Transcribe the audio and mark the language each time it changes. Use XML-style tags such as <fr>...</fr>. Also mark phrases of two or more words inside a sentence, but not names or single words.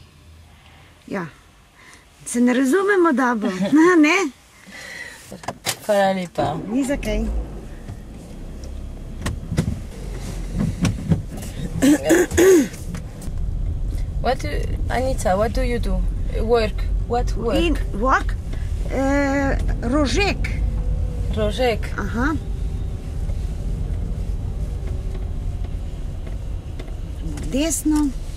<sl>Ja. Se ne razumemo dobro, ne? Hvala lepa. Ni za kaj. Anica,</sl> <en>what do you do? Work. What work? Work?</en> <sl>Rožek. Rožek. Aha. Desno.</sl>